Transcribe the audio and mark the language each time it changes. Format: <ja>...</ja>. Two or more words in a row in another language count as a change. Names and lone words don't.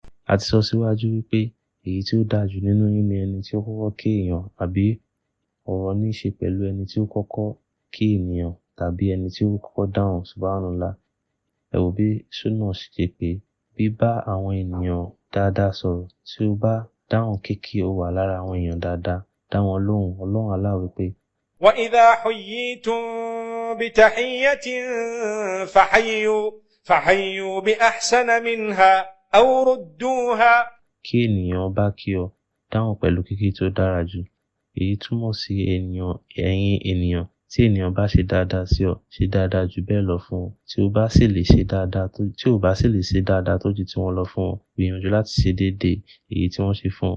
<yo>A ti sọ síwájú wípé èyí tí ó dáa jù nínú yín ni ẹni tí ó kọ́kọ́ kí èèyàn, àbí ọ̀rọ̀ ní í ṣe pẹ̀lú ẹni tí ó kọ́kọ́ kí ènìyàn tàbí ẹni tí ó kọ́kọ́ dáhùn subhanallah. Ẹ wò bí sunnah ṣe pé bí bá àwọn ènìyàn dáadáa sọ̀rọ̀, tí ó bá dáhùn kíkí ó wà lára àwọn èèyàn dáadáa, dá wọn lóhùn. Ọlọ́run Allah wí pé</yo> <ar>وإذا حييتم بتحية فحيوا بأحسن منها أو ردوها.</ar> <yo>Kí ènìyàn bá kí ọ, dáhùn pẹ̀lú kíkí tó dára jù. Èyí túmọ̀ sí ẹ̀yin ènìyàn, tí ènìyàn bá ṣe dáadáa sí ọ, ṣe dáadáa jù bẹ́ẹ̀ lọ fún ọ. Tí ó bá sì lè ṣe dáadáa tó ju tí wọ́n lọ fún ọ, gbìyànjú láti ṣe déédéé èyí tí wọ́n ṣe fún ọ.</yo>